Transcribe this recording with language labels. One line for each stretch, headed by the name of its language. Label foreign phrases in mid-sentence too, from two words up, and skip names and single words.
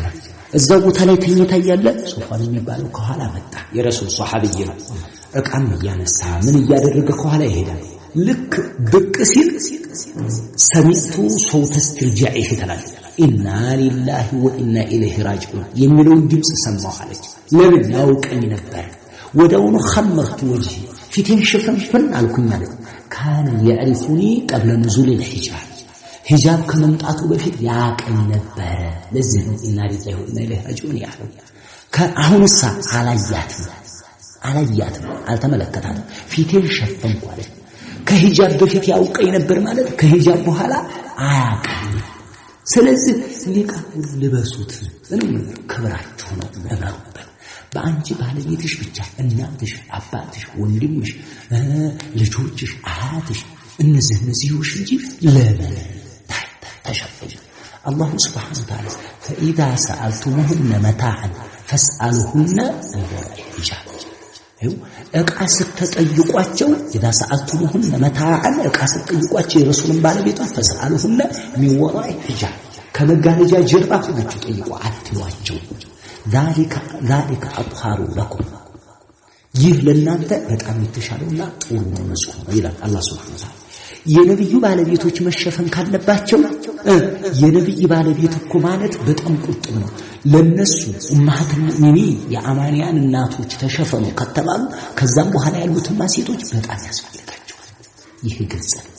Amharic: እዛው ቦታ ላይ ተኝታ ያለ ሶፋን የሚባለው ከኋላ መጣ የረሱል ሱሐቢይ ነው እቃም ያነሳ ምን ያደረገ ከኋላ ይሄዳል ልክ ብቅ ሲል
Arabic: سمعت صوت استرجاعي
Amharic: ይተላል
Arabic: إنا لله وإنا إليه راجعون
Amharic: የሚለውን ድምጽ ሰማሁ አለች ለምን ያውቀኝ ነበር ወደውኑ
Arabic: خمرت وجهي
Amharic: ፊቴን ሽፍንፍን አልኩኝ አለች
Arabic: كان يعرفني قبل نزول الحجاب
Amharic: ሂጃብ ከመምጣቱ በፊት ያቀኝ ነበር ለዚህ ነው
Arabic: إنا لله وإنا إليه راجعون
Amharic: ያለው ከአሁንሳ አላያትም አልተመለከታትም ፊቴን ሸፈንኩ አለች ከሂጃብ በፊት ያውቀኝ ነበር ማለት ከሂጃብ በኋላ አያቀኝ ስለዚህ ኒቃብ ልበሱት ምንም ክብራችሁ ነው ለማውጣት በአንቺ ባለቤትሽ ብቻ እናትሽ አባትሽ ወንድምሽ ልጆችሽ አያትሽ እነዚህ እንጂ ለምን ተሸፈኑ
Arabic: الله سبحانه وتعالى فإذا سألتموهن متاعا فاسألوهن من وراء حجاب
Amharic: እቃ ስትጠይቋቸው
Arabic: إذا سألتموهن متاعا
Amharic: እቃ ስትጠይቋቸው የረሱልን ባለቤቶች
Arabic: فاسألوهن من وراء حجاب
Amharic: ከመጋረጃ ጀርባ ሆናችሁ ጠይቁ አትሏቸው
Arabic: ذلك أطهر لكم
Amharic: ይህ ለእናንተ በጣም የተሻለውና ጥሩ ነው ይላል አላህ
Arabic: سبحانه وتعالى
Amharic: የነብዩ ባለቤቶች መሸፈን ካለባቸው የነብይ ባለቤት እኮ ማለት በጣም ቁጥብ ነው ለነሱ
Arabic: أمهات مؤمنين
Amharic: የአማንያን እናቶች ተሸፈኑ ከተባሉ ከዛም በኋላ ያሉት ሴቶች በጣም ያስፈልጋቸዋል ይሄ ግልጽ